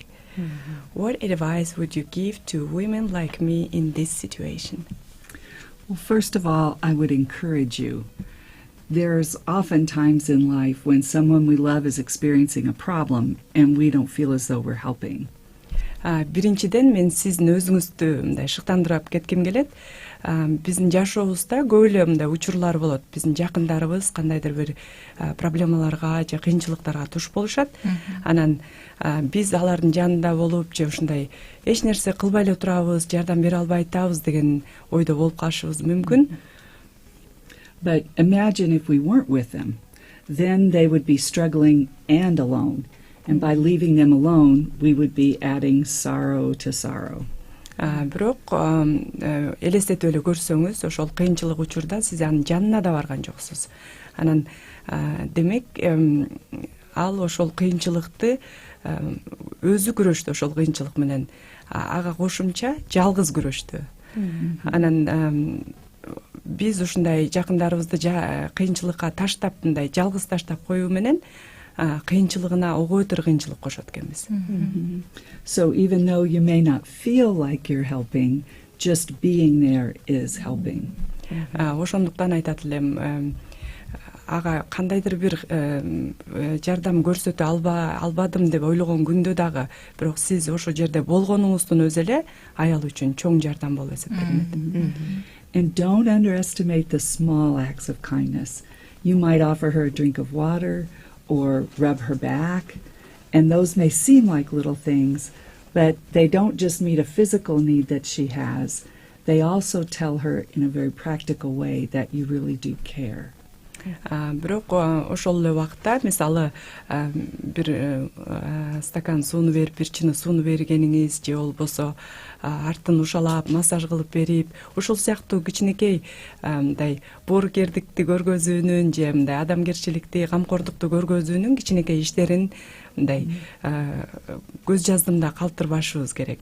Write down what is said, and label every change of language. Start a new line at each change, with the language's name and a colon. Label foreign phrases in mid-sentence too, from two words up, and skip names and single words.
English: What advice would you give to women like me in this situation? Well, first of all, I would encourage you. There's often times in life when someone we love is experiencing a problem and we don't feel as though we're helping.
Kyrgyz: Биринчиден мен сиздин өзүңүздү мындай шыктандырып кетким келет. Биздин жашообузда көп эле мындай учурлар болот. Биздин жакындарыбыз кандайдыр бир проблемаларга же кыйынчылыктарга туш болушат. Анан биз алардын жанында болуп же ушундай эч нерсе кылбай эле турабыз, жардам бере албай атабыз деген ойдо болуп калышыбыз мүмкүн.
English: But imagine if we weren't with them, then they would be struggling and alone. And by leaving them alone, we would be adding sorrow to sorrow.
Kyrgyz: Бирок элестетип эле көрсөңүз, ошол кыйынчылык учурда сиз анын жанына да барган жоксуз. Анан демек ал ошол кыйынчылыкты өзү күрөштү, ошол кыйынчылык менен ага кошумча жалгыз күрөштү. Анан биз ушундай жакындарыбызды кыйынчылыкка таштап, мындай жалгыз таштап коюу менен кыйынчылыгына ого өтөр кыйынчылык кошот экенбиз.
English: So even though you may not feel like you're helping, just being there is helping.
Kyrgyz: Ошондуктан айтат элем, ага кандайдыр бир жардам көрсөтө албадым деп ойлогон күндө дагы, бирок сиз ошол жерде болгонуңуздун өзү эле аял үчүн чоң жардам болуп эсептелинет.
English: And don't underestimate the small acts of kindness. You might offer her a drink of water or rub her back, and those may seem like little things, but they don't just meet a physical need that she has. They also tell her in a very practical way that you really do care.
Kyrgyz: Бирок ошол эле убакта мисалы бир стакан сууну берип, бир чыны сууну бергениңиз же болбосо артын ушалап массаж кылып берип, ушул сыяктуу кичинекей мындай боорукердикти көргөзүүнүн же мындай адамгерчиликти, камкордукту көргөзүүнүн кичинекей иштерин мындай көз жаздымда калтырбашыбыз керек.